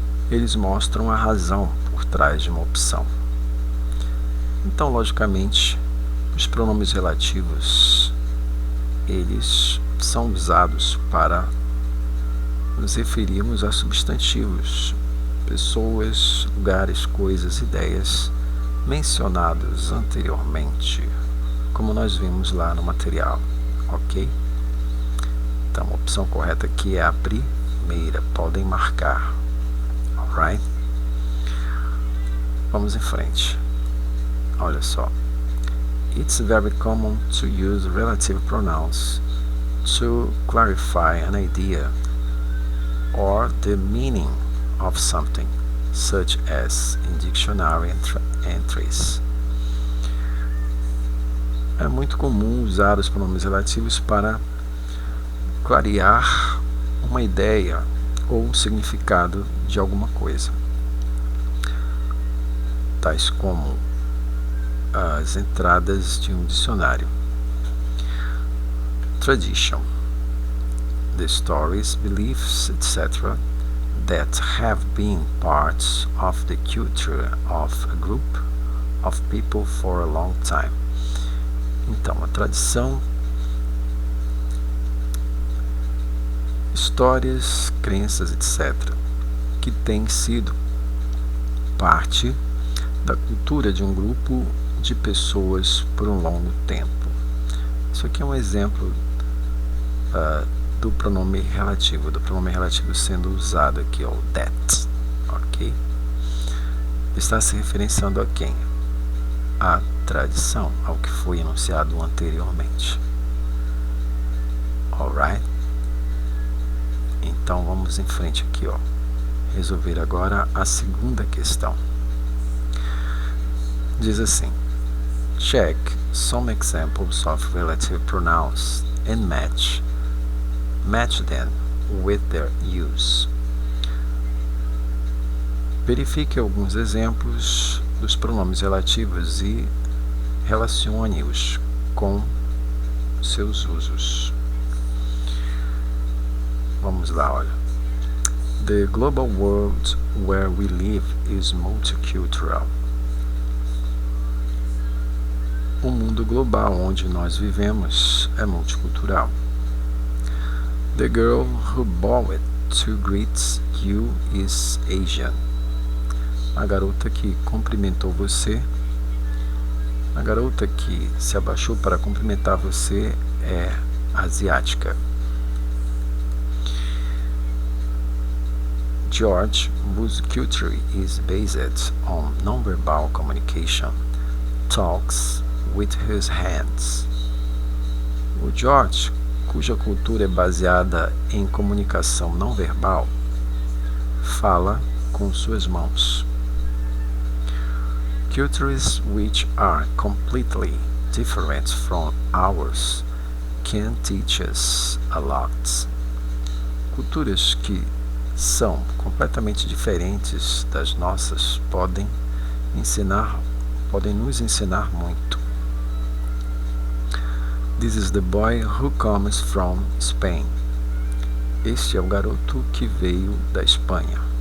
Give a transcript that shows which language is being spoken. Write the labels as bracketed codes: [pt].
[pt] Eles mostram a razão por trás de uma opção. Então, logicamente, os pronomes relativos, eles são usados para nos referirmos a substantivos, pessoas, lugares, coisas, ideias mencionados anteriormente, como nós vimos lá no material, ok? Então, a opção correta aqui é a primeira, podem marcar, alright? Vamos em frente. Olha só. [en] It's very common to use relative pronouns to clarify an idea or the meaning of something, such as in dictionary entries. [pt] É muito comum usar os pronomes relativos para clarear uma ideia ou um significado de alguma coisa, tais como as entradas de um dicionário. [en] Tradition, the stories, beliefs, etc. that have been parts of the culture of a group of people for a long time. [pt] Então, a tradição, histórias, crenças, etc., que tem sido parte da cultura de um grupo de pessoas por um longo tempo. Isso aqui é um exemplo do pronome relativo, sendo usado aqui, o that, ok? Está se referenciando a quem? A tradição, ao que foi enunciado anteriormente. Alright? Então vamos em frente aqui, resolver agora a segunda questão. Diz assim: [en] check some examples of relative pronouns and match them with their use. [pt] Verifique alguns exemplos dos pronomes relativos e relacione-os com seus usos. Vamos lá, olha. [en] The global world where we live is multicultural. [pt] O mundo global onde nós vivemos é multicultural. [en] The girl who bowed to greet you is Asian. [pt] A garota que cumprimentou você, a garota que se abaixou para cumprimentar você é asiática. [en] George, whose culture is based on nonverbal communication, talks with his hands. [pt] O George, cuja cultura é baseada em comunicação não verbal, fala com suas mãos. [en] Cultures which are completely different from ours can teach us a lot. [pt] Culturas que são completamente diferentes das nossas podem nos ensinar muito. [en] This is the boy who comes from Spain. [pt] Este é o garoto que veio da Espanha.